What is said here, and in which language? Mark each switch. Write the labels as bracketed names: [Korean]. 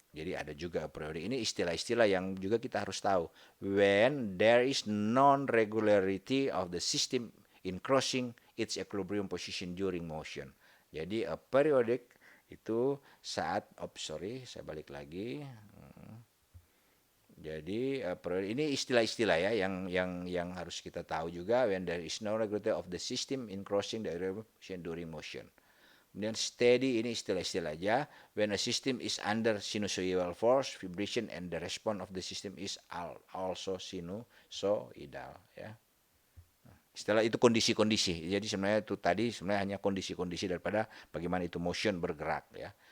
[Indonesian] Jadi ada juga aperiodic. Ini istilah-istilah yang juga kita harus tahu. [English] When there is non-regularity of the system in crossing its equilibrium position during motion. [Indonesian] Jadi aperiodic itu saat, saya balik lagi. Jadi ini istilah-istilah, ya, yang harus kita tahu juga. [English] When there is no regularity of the system in crossing the equilibrium position during motion. [Indonesian] Kemudian [English] steady, [Indonesian] ini istilah-istilah aja. [English] When a system is under sinusoidal force, vibration and the response of the system is also sinusoidal, ya. [Indonesian] Istilah itu kondisi-kondisi. Jadi sebenarnya itu tadi sebenarnya hanya kondisi-kondisi daripada bagaimana itu motion bergerak, ya.